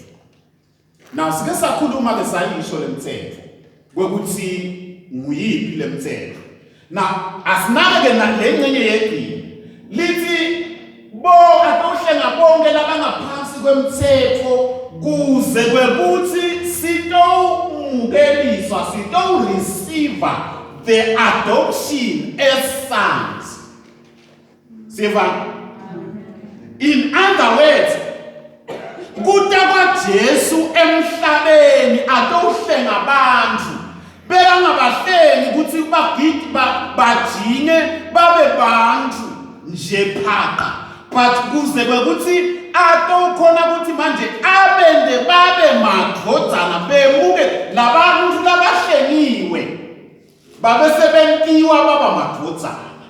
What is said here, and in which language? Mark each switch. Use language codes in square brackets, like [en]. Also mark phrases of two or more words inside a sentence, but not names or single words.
[ss] Now sike sakhuluma ke sayisho lemthetho kwekuthi nguyiphi lemthetho. Now asinake ke nalengcenye yedini lithi bo atohlenga bonke labangaphansi kwemthetho kuze kwekuthi sitowumukeliswa [en] receive the adoption as sons. In other words, [ss] kuta kwaJesu emhlabeni atohlenga abantu bekangabahlengi ukuthi bagidi bajinge babe bantu nje phaka but kuze kwekuthi atokhona ukuthi manje abende babe madvodzana bemuke labantu labahlengiwe babe sebentiwa baba madvodzana.